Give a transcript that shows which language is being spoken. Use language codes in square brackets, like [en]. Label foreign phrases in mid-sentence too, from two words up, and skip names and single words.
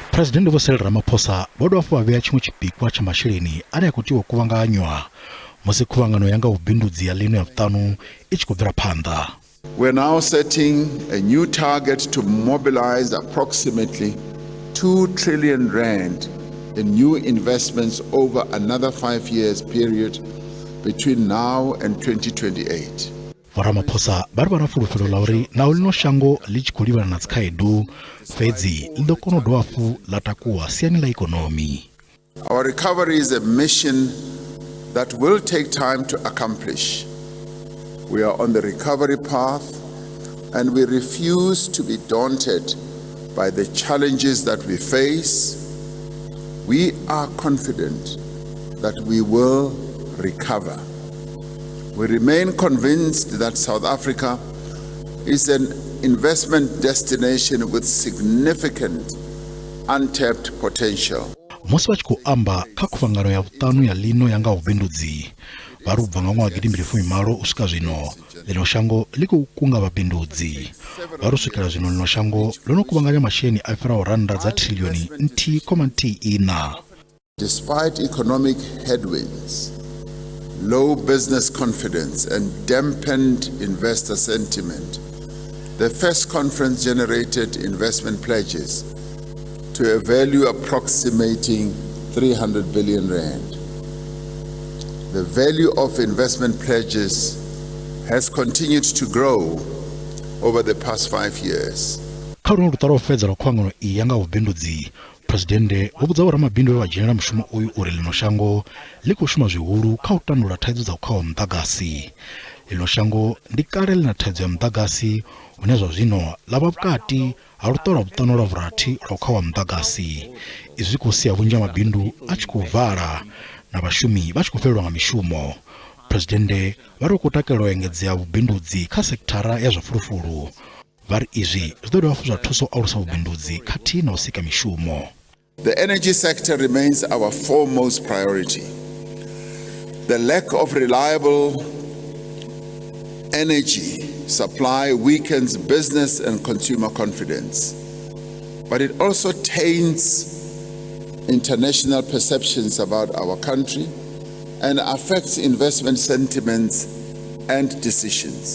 [ve] Presidennde Vho-Cyril Ramaphosa bodo afu vhea chimwe chipikwa cha masheleni ane akutiwa khuvhanganywa musi khuvhangano yanga vhubindudzi ya lino ya vhutanu ichi bvelaphanda. [en] We're now setting a new target to mobilize approximately 2 trillion rand in new investments over another 5 years period between now and 2028. [ve] Ramaphosa vari vana fulufhelo la uri nawo lino shango lichi khou livhana na dzikhaedu fhedzi ḽi ḓo kona u dovha hafhu ḽa takuwa siani ḽa ikonomi. [en] Our recovery is a mission that will take time to accomplish. We are on the recovery path and we refuse to be daunted by the challenges that we face. We are confident that we will recover. We remain convinced that South Africa is an investment destination with significant untapped potential. [ve] Musi vachi khou amba kha khuvhangano ya vhutanu ya lino yanga vhubindudzi vari ubva nga ṅwaha gidi mbili malo u swika zwino lino shango ḽi khou kunga vhabindudzi vari u swikela zwino lino shango ḽo no kuvhanganya masheleni a fhiraho rannda dza Trilioni nthihi khoma nthihi ina. [en] Despite economic headwinds, low business confidence and dampened investor sentiment, the first conference generated investment pledges to a value approximating 300 billion rand. The value of investment pledges has continued to grow over the past 5 years. [ve] Kha runo lutalo u fhedza lwa khuvhangano iyi yanga vhubindudzi, Presidennde vho vhudza vhoramabindu vhe vha dzhenela mushumo uyu uri lino shango ḽi khou shuma zwihulu kha u tandula thaidzo dza u khawa muḓagasi. Lino shango ndi kale ḽi na thaidzo ya muḓagasi hune zwa zwino ḽa vha vhukati ha luṱo lwa vhuṱanu lwa vhurathi lwa u khawa muḓagasi. Izwi khou sia vhunzhi ha mabindu a tshi khou vala na vhashumi vha tshi khou fhelelwa nga mishumo. Presidennde vha ri khou takalela u engedzea vhubindudzi kha sekithara ya zwa fulufulu. Vari izwi zwi ḓo dovha hafhu zwa thusa u alusa vhubindudzi khathihi na u sika mishumo. [en] The energy sector remains our foremost priority. The lack of reliable energy supply weakens business and consumer confidence, but it also taints international perceptions about our country and affects investment sentiments and decisions.